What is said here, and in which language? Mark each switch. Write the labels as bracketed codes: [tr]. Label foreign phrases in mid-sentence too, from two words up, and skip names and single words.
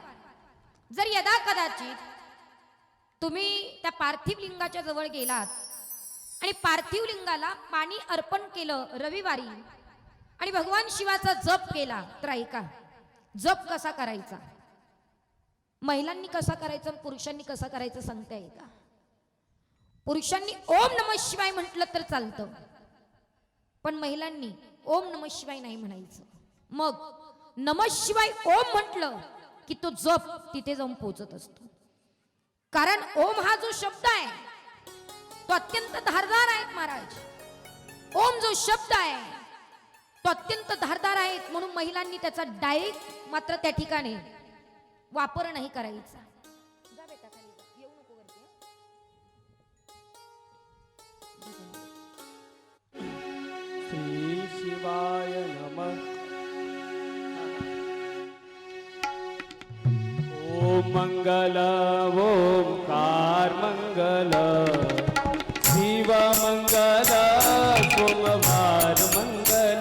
[mr] जर यदा कदाचित तुम्ही त्या पार्थिव लिंगाच्या जवळ गेलात आणि पार्थिव लिंगाला पाणी अर्पण केलं रविवारी आणि भगवान शिवाचा जप केला तर ऐका, जप कसा करायचा, महिलांनी कसा करायचा, पुरुषांनी कसा करायचं सांगते. ऐका, पुरुषांनी [sa] ओम नमः शिवाय [mr] म्हटलं तर चालतं, पण महिलांनी [sa] ओम नमः शिवाय [mr] नाही म्हणायचं. मग [sa] नमः शिवाय ओम [mr] म्हटलं की तो जप तिथे जाऊन पोहोचत असतो. कारण ओम हा जो शब्द आहे तो अत्यंत धारदार आहे महाराज. ओम जो शब्द आहे तो अत्यंत धारदार आहे. म्हणून महिलांनी त्याचा डायरेक्ट मात्र त्या ठिकाणी वापर नाही करायचा. जा बेटा खाली जा, येऊ नको वरती. [sa] श्री शिवाय नमः. ओम मंगल ओंकार मंगल, शिव मंगल सोमवार मंगल.